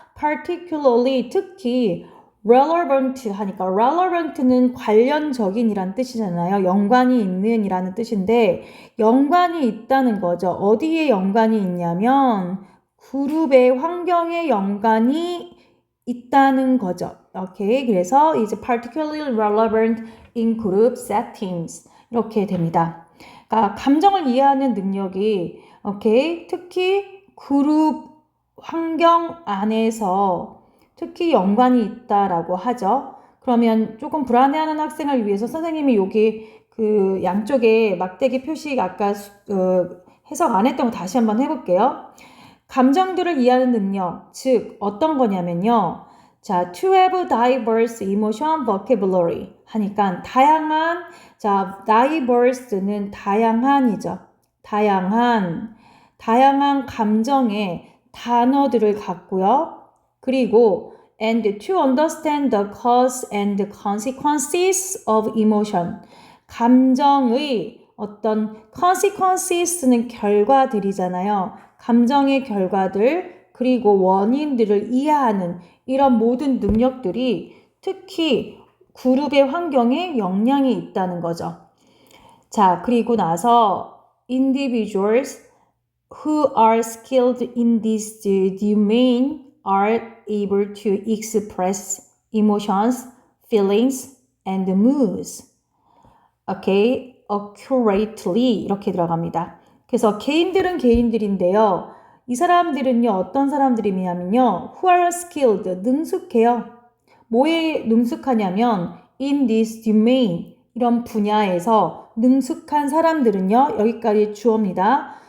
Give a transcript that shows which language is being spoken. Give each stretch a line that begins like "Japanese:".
Korean: particularly 특히 relevant 하니까 relevant는 관련적인이란 뜻이잖아요. 연관이 있는 이라는 뜻인데 연관이 있다는 거죠. 어디에 연관이 있냐면 그룹의 환경에 연관이 있다는 거죠. 오케이.
English: 그래서 is particularly relevant in group settings
Korean: 이렇게 됩니다. 그러니까 감정을 이해하는 능력이 오케이. 특히 그룹 환경 안에서 특히 연관이 있다라고 하죠. 그러면 조금 불안해하는 학생을 위해서 선생님이 여기 양쪽에 막대기 표시 아까 해석 안 했던 거 다시 한번 해볼게요. 감정들을 이해하는 능력, 즉 어떤 거냐면요. 자,
English: to have diverse emotion vocabulary
Korean: 하니까 다양한, 자, diverse는 다양한이죠. 다양한 감정의 단어들을 갖고요.
English: 그리고 and to understand the cause and consequences of emotion.
Korean: 감정의 어떤 consequences는 결과들이잖아요. 감정의 결과들 그리고 원인들을 이해하는 이런 모든 능력들이 특히 그룹의 환경에 영향이 있다는 거죠.
English: 자, 그리고 나서 individuals who are skilled in this domain are able to express emotions, feelings, and moods. Okay, accurately
Korean: 이렇게 들어갑니다. 그래서 개인들은 개인들인데요. 이 사람들은요, 어떤 사람들이냐면요,
English: who are skilled,
Korean: 능숙해요. 뭐에 능숙하냐면,
English: in this domain,
Korean: 이런 분야에서 능숙한 사람들은요, 여기까지 주어입니다.